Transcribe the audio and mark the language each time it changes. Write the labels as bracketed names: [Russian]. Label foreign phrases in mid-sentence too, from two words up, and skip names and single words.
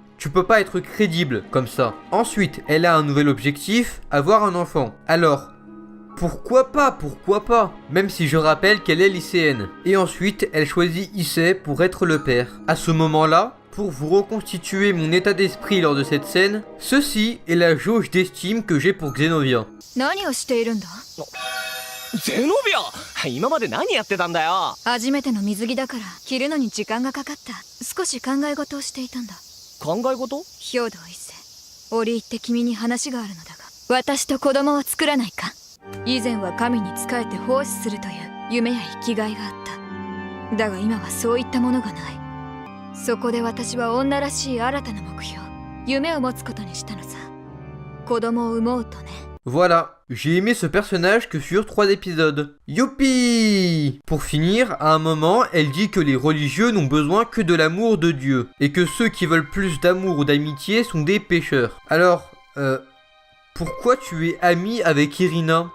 [French] Tu peux pas être crédible comme ça. Ensuite, elle a un nouvel objectif, avoir un enfant. Alors... Pourquoi pas, même si je rappelle qu'elle est lycéenne. Et ensuite, elle choisit Issei pour être le père. À ce moment-là, pour vous reconstituer mon état d'esprit lors de cette scène, ceci est la jauge d'estime que j'ai pour Xenovia. [Japanese] ゼノビア、今まで何やってたんだよ。初めての水着だから着るのに時間がかかった。少し考え事をしていたんだ。考え事？兵藤一世、折り入って君に話があるのだが、私と子供を作らないか。以前は神に仕えて奉仕するという夢や生きがいがあった。だが今はそういったものがない。そこで私は女らしい新たな目標、夢を持つことにしたのさ。子供を産もうとね。 [French] Voilà, j'ai aimé ce personnage que sur 3 épisodes. Youpi! Pour finir, à un moment, elle dit que les religieux n'ont besoin que de l'amour de Dieu, et que ceux qui veulent plus d'amour ou d'amitié sont des pécheurs. Alors, pourquoi tu es ami avec Irina?